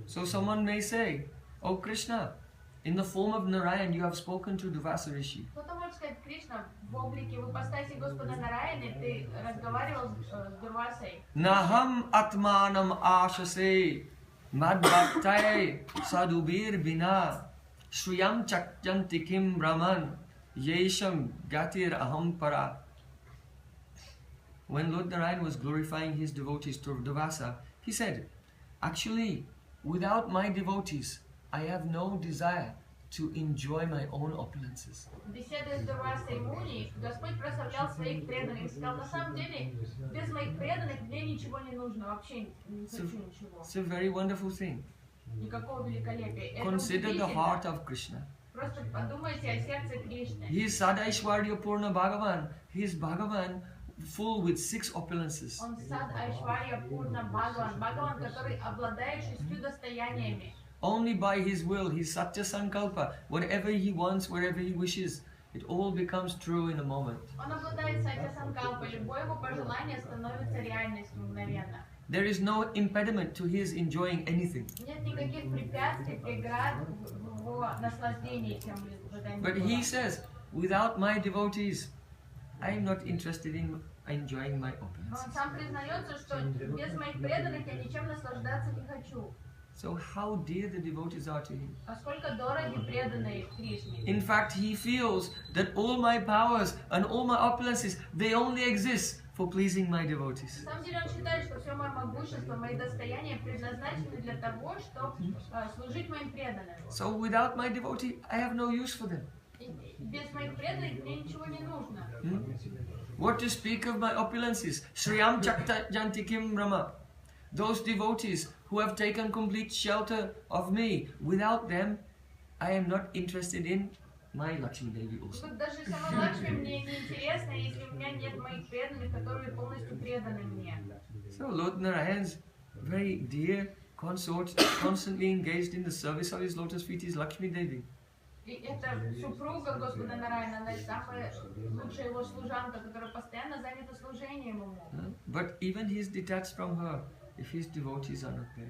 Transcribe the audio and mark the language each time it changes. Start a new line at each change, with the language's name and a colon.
English: So someone may say, "Oh Krishna, in the form of Narayan you have spoken to Duvasa Rishi."
Russian: Кто-то может сказать: Кришна, в облике, в ипостаси Господа Нараяны ты разговаривал с Дурвасой.
Sanskrit: Naham atmanam ashase madbhaktaye sadubir bina shriyam chakyanti kim brahman yesham gatir aham para.
English: When Lord Narayan was glorifying his devotees to Duvasa, he said, "Actually, without my devotees, I have no desire to enjoy my own opulences."
Russian: Беседуя с Дурвасой Муни, Господь прославлял своих преданных и сказал: на самом деле, без моих преданных мне ничего не нужно, вообще не хочу ничего.
English: It's a very wonderful thing.
Russian: Никакого великолепия. Это
English: Consider the
Russian: удивительно.
English: heart of Krishna.
Russian: Просто подумайте о сердце Кришны.
English: He is Sadaishwarya Purna Bhagavan. He is Bhagavan full with 6 opulences.
Russian: Он сад Айшварья Пурна Бхагаван, Бхагаван, который обладает 6 достояниями.
English: Only by his will, his Satya Sankalpa, whatever he wants, wherever he wishes, it all becomes true in a moment.
Russian: Он обладает Сатья Санкалпа, любое его пожелание становится реальностью мгновенно.
English: There is no impediment to his enjoying anything.
Russian: Нет никаких препятствий, преград в его наслаждении тем
English: But he says, without my devotees, I am not interested in enjoying my
Russian: Но
English: opulences.
Russian: он сам признается, что без моих преданных я ничем наслаждаться не хочу.
English: So how dear the devotees are to him.
Russian: А сколько дороги преданные Кришне.
English: In fact, he feels that all my powers and all my opulences, they only exist for pleasing my devotees.
Russian: На самом деле он считает, что все мое могущество, мои достояния предназначены для того, чтобы служить моим преданным.
English: So without my devotee, I have no use for them.
Russian: И без моих преданных мне ничего не нужно.
English: What to speak of my opulences?
Sanskrit: Shriyam Chakta Jantikim Brahma.
English: Those devotees who have taken complete shelter of me, without them, I am not interested in my Lakshmi Devi also.
Russian: Тут даже сама Лакшми мне не интересна, если у меня нет моих преданных, которые полностью преданы мне.
English: So Lord Narayan's very dear consort, constantly engaged in the service of his lotus feet is Lakshmi Devi.
Russian: И это супруга Господа Нараяна, она самая лучшая его служанка, которая постоянно занята служением ему.
English: But even he is detached from her if his devotees are not there.